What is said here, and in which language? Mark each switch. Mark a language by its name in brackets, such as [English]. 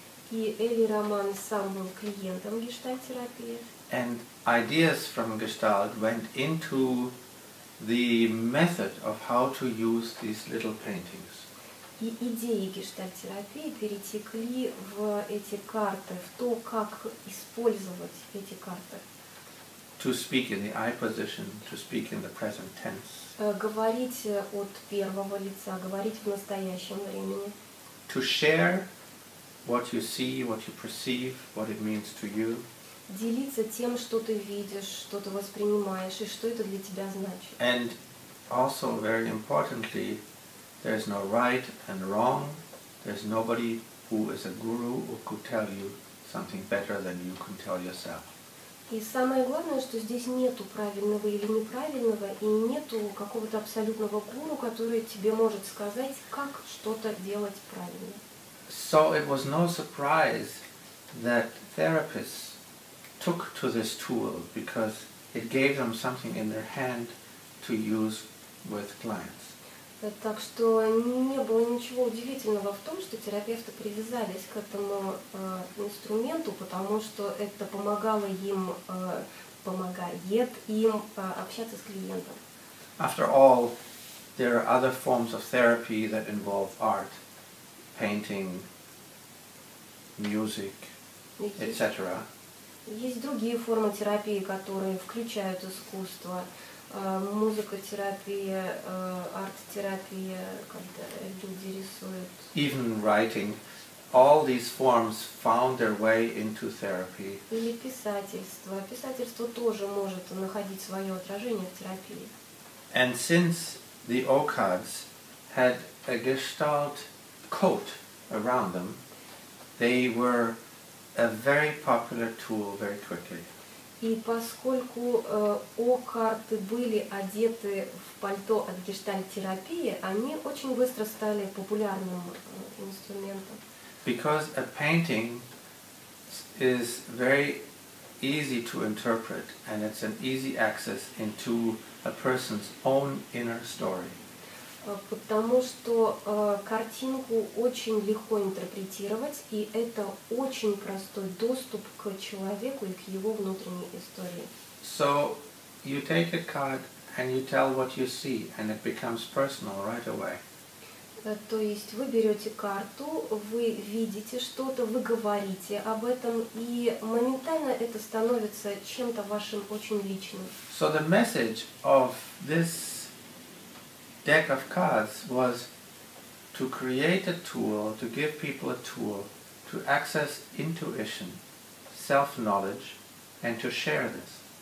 [Russian] И Эли Роман сам был клиентом гештальт-терапии. [English] And ideas from Gestalt went into the method of how to use these little paintings. [Russian] И идеи гештальт-терапии перетекли в эти карты, в то, как использовать эти карты. [English] To speak in the I position, to speak in the present tense. [Russian] Говорить от первого лица, говорить в настоящем времени. [English] To share what you see, what you perceive, what it means to you. [Russian] Делиться тем, что ты видишь, что ты воспринимаешь, и что это для тебя значит. [English] And also, very importantly, there's no right and wrong. There's nobody who is a guru who could tell you something better than you can tell yourself. [Russian] И самое главное, что здесь нету правильного или неправильного, и нету какого-то абсолютного гуру, который тебе может сказать, как что-то делать правильно. [English] So it was no surprise that therapists took to this tool because it gave them something in their hand to use with clients. [Russian] Так что не было ничего удивительного в том, что терапевты привязались к этому инструменту, потому что это помогало им помогает им общаться с клиентом. [English] After all, there are other forms of therapy that involve art, painting, music, etc. [Russian] Есть другие формы терапии, которые включают искусство, музыкотерапия, арт-терапия, когда люди рисуют. [English] Even writing, all these forms found their way into therapy. [Russian] Или писательство. Писательство тоже может находить свое отражение в терапии. [English] And since the O-Karts had a Gestalt coat around them, they were a very popular tool very quickly. [Russian] И поскольку О-карты были одеты в пальто от гештальт-терапии, они очень быстро стали популярным инструментом. [English] Because a painting is very easy to interpret and it's an easy access into a person's own inner story. [Russian] Потому что картинку очень легко интерпретировать, и это очень простой доступ к человеку и к его внутренней истории. [English] So you take a card and you tell what you see, and it becomes personal right away. [Russian] То есть вы берете карту, вы видите что-то, вы говорите об этом, и моментально это становится чем-то вашим очень личным. [English] So the message of this deck of cards was to create a tool, to give people a tool to access intuition, self-knowledge, and to share this.